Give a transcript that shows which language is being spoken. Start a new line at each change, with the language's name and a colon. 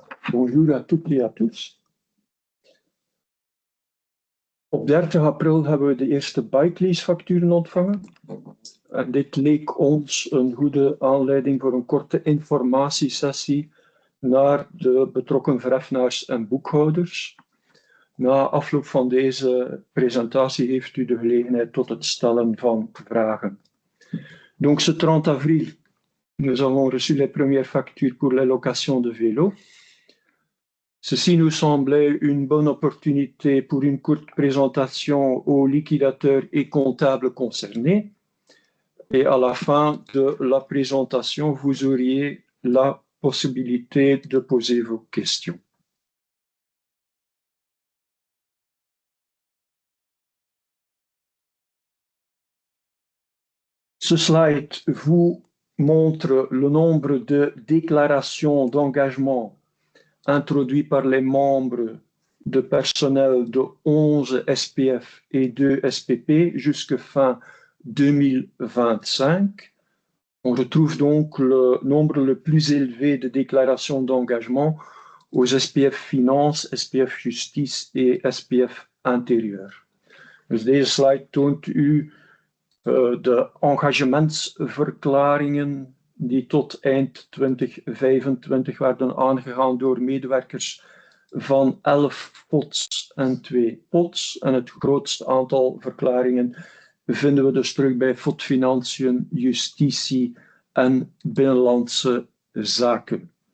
French: Bonjour à toutes et à tous.
Dutch: Op 30 april hebben we de eerste bikelease-facturen ontvangen. En dit leek ons een goede aanleiding voor een korte informatiesessie naar de betrokken vereffenaars en boekhouders. Na afloop van deze presentatie heeft u de gelegenheid tot het stellen van vragen.
French: Donc ce 30 avril, nous avons reçu les premières factures pour la location de vélos. Ceci nous semblait une bonne opportunité pour une courte présentation aux liquidateurs et comptables concernés. Et à la fin de la présentation, vous auriez la possibilité de poser vos questions. Ce slide vous montre le nombre de déclarations d'engagement introduites par les membres de personnel de 11 SPF et 2 SPP jusqu'à fin 2025. On retrouve donc le nombre le plus élevé de déclarations d'engagement aux SPF Finance, SPF Justice et SPF Intérieur.
Dutch: Dus deze slide toont u de engagementsverklaringen die tot eind 2025 werden aangegaan door medewerkers van 11 POTS en 2 POTS. En het grootste aantal verklaringen vinden we dus terug bij FOD Financiën, Justitie en Binnenlandse Zaken.